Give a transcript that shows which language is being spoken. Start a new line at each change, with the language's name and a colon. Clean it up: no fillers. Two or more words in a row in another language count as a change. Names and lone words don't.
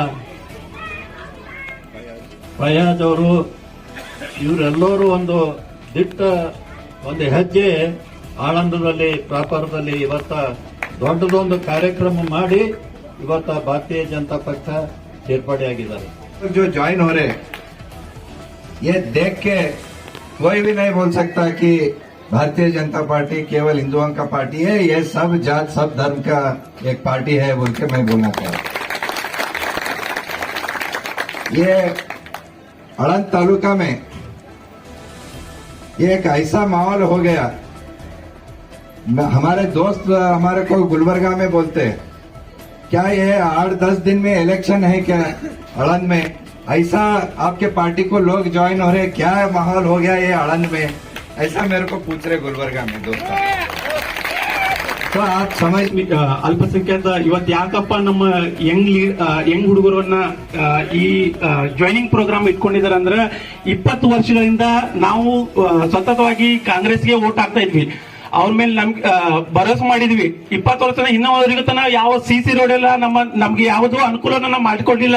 Kannada: ಫಯಾಜ್ ಅವರು ಇವರೆಲ್ಲರೂ ಒಂದು ಹೆಜ್ಜೆ ಆಳಂದದಲ್ಲಿ ಪ್ರಾಪರದಲ್ಲಿ ಇವತ್ತ ದೊಡ್ಡದೊಂದು ಕಾರ್ಯಕ್ರಮ ಮಾಡಿ ಇವತ್ತ ಭಾರತೀಯ ಜನತಾ ಪಕ್ಷ ಸೇರ್ಪಡೆಯಾಗಿದ್ದಾರೆ.
Hindi: जो ज्वाइन हो रहे ये देख के कोई भी नहीं बोल सकता कि भारतीय जनता पार्टी केवल हिंदुओं का पार्टी है. ये सब जात सब धर्म का एक पार्टी है बोल के मैं बोलना चाहता हूं. ये आळंद तालुका में ये एक ऐसा माहौल हो गया. हमारे दोस्त हमारे को गुलबर्गा में बोलते हैं, क्या ये 8-10 दिन में इलेक्शन है क्या आळंद में? ऐसा आपके पार्टी को लोग ज्वाइन हो रहे, क्या माहौल हो गया ये आळंद में? ऐसा मेरे को पूछ रहे गुलबर्गा में दोस्तों. तो आप समझ
Kannada: ಅಲ್ಪಸಂಖ್ಯಾತ ಇವತ್ತು ಯಾಕಪ್ಪ ನಮ್ಮ ಯಂಗ್ ಹುಡುಗರನ್ನ ಈ ಜಾಯ್ನಿಂಗ್ ಪ್ರೋಗ್ರಾಮ್ ಇಟ್ಕೊಂಡಿದ್ದಾರೆ ಅಂದ್ರೆ 20 ವರ್ಷಗಳಿಂದ ನಾವು ಸತತವಾಗಿ ಕಾಂಗ್ರೆಸ್ಗೆ ವೋಟ್ ಹಾಕ್ತಾ ಇದ್ವಿ. ಅವ್ರ ಮೇಲೆ ಭರವಸೆ ಮಾಡಿದ್ವಿ. 20 ವರ್ಷ ಇನ್ನವರೆಗೂ ತನ ಯಾವ ಸಿಸಿ ರೋಡ್ ಎಲ್ಲ ನಮ್ಗೆ ಯಾವುದೋ ಅನುಕೂಲನ ನಾವು ಮಾಡಿಕೊಡ್ಲಿಲ್ಲ.